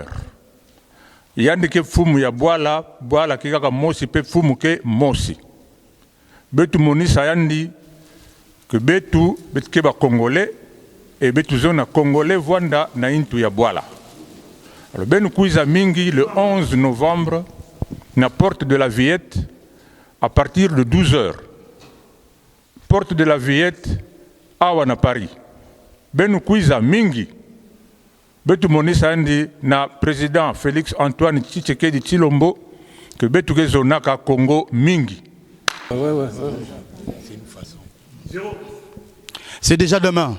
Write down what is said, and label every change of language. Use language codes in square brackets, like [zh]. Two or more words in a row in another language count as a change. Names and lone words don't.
[ktu] Yandi ke fumu ya bwala kikaka mosi pe fumu ke mosi. Betu monisa yandi ke betu ke ba [fr] congolais et [ktu] betu zona congolais vwanda na intu ya bwala. [fr] Alors [ktu] benu kuiza mingi [fr] le 11 novembre na porte de la Villette à partir de 12h. [ktu] Porte de la Villette awa na Paris. Benu kuiza mingi. Betu monisa andi na président Félix Antoine Tshisekedi Tshilombo que betu gezonaka Congo mingi. [fr] C'est déjà demain.